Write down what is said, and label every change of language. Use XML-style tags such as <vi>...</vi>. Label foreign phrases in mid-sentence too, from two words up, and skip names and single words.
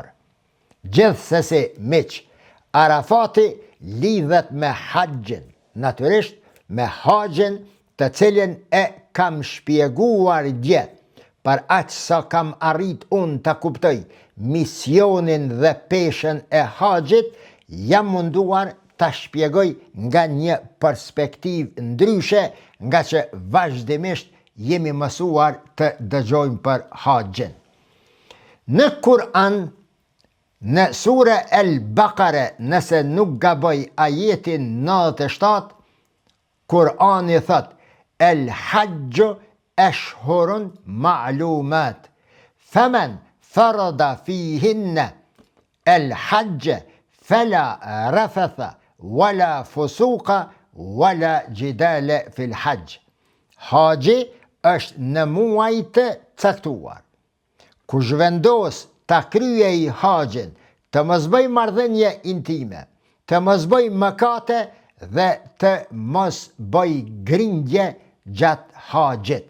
<sq>Gjithsesi miq, Arafati lidhet me haxhin, natyrisht me haxhin të cilin e kam shpjeguar dje, për aq sa kam arrit unë të kuptoj misionin dhe peshën e haxhit, jam munduar të shpjegoj nga një perspektiv ndryshe, nga që vazhdimisht jemi mësuar të dëgjojmë për haxhin. Në Kur'an, në sure El-Bakare, nëse nuk gaboj ajetin 97, Kur'ani thot:</sq> <ar>الحج أشهر معلومات فمن فرض فيهن الحج فلا رفث ولا فسوق ولا جدال في الحج.</ar> <sq>Haxhi është në muaj të caktuar. Kush vendos ta kryej haxhin, të mos bëj marrëdhënie intime, të mos bëj mëkate dhe të mos bëj grindje gjatë haxhit.</sq>